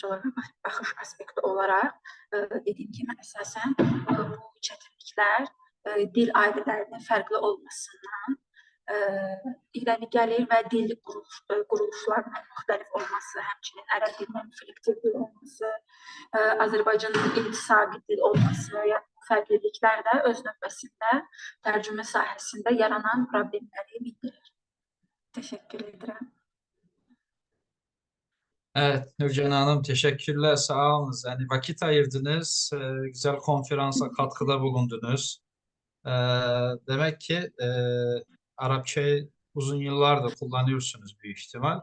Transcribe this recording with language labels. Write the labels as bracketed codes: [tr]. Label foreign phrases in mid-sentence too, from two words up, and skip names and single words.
[az] olaraq baxış aspekti olaraq dediyim kimi əsasən bu çətinliklər dil aidlərinin fərqli olmasından irəli gəlir və dil quruluşlarının müxtəlif olması, həmçinin ərəb dilinin inflektiv dil olması, Azərbaycanın intisabi dil olması, yəni bu fərqliliklər də öz növbəsində tərcümə sahəsində yaranan problemləri bildirir. [tr] Teşekkür ederim. Evet Nurcan Hanım, teşekkürler, sağ olunuz. Yani vakit ayırdınız, güzel konferansa katkıda bulundunuz. Demek ki Arapçayı uzun yıllardır kullanıyorsunuz büyük ihtimal.